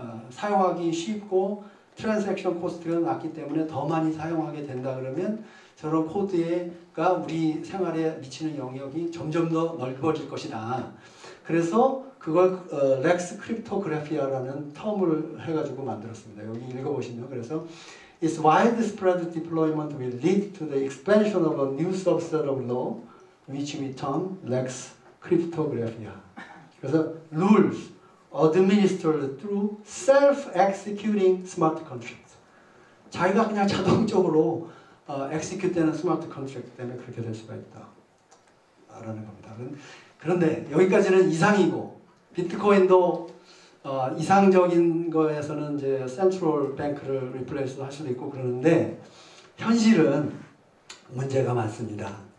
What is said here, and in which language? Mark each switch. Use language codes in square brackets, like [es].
[ko] 사용하기 쉽고 트랜잭션 코스트가 낮기 때문에 더 많이 사용하게 된다 그러면 저런 코드가 우리 생활에 미치는 영역이 점점 더 넓어질 것이다. 그래서 그걸 렉스 크립토그래피아라는 텀을 해가지고 만들었습니다. 여기 읽어보시면 그래서 [en] Its widespread deployment will lead to the expansion of a new subset of law, which we term Lex Cryptographia. [ko] 그래서 [en] rules administered through self-executing smart contracts. [ko] 자기가 그냥 자동적으로 execute되는 스마트 컨트랙트 때문에 그렇게 될 수가 있다. 라는 겁니다. 그런데 여기까지는 이상이고 비트코인도 이상적인 거에서는 이제 센트럴 뱅크를 리플레이스 할 수도 있고 그러는데 현실은 문제가 많습니다.